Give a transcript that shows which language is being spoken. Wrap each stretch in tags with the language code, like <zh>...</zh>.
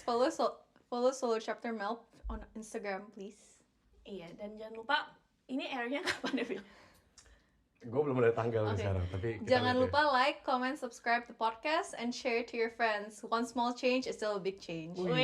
<en>Follow Solo Chapter Melb on Instagram, please.</en> <id>Iya, dan jangan lupa ini airnya kapan ya, Phil? Gue belum ada tanggal sekarang, tapi jangan lupa</id> <en>like, comment, subscribe the podcast, and share to your friends. One small change is still a big change.</en>